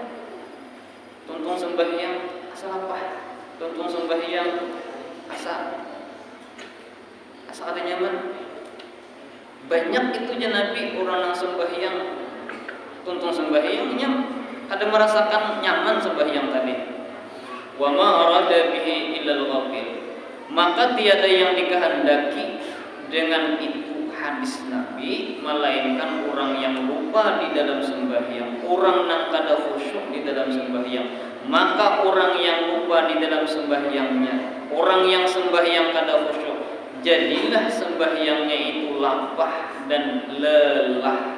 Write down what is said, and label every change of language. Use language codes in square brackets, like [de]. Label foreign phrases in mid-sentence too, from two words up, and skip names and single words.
[bjn] Tuntung sembahyang asa lapah, tuntung sembahyang asa ada nyaman. Banyak itu je Nabi orang yang sembahyang, tuntung sembahyangnya ada merasakan nyaman sembahyang tadi. [ar] Wa ma arada bihi illal ghafil, [id] maka tiada yang dikehendaki dengan itu hadis Nabi melainkan orang yang lupa di dalam sembahyang, orang yang kada khusyuk di dalam sembahyang. Maka orang yang lupa di dalam sembahyangnya, orang yang sembahyang kada khusyuk, jadilah sembahyangnya itu lapah dan lelah.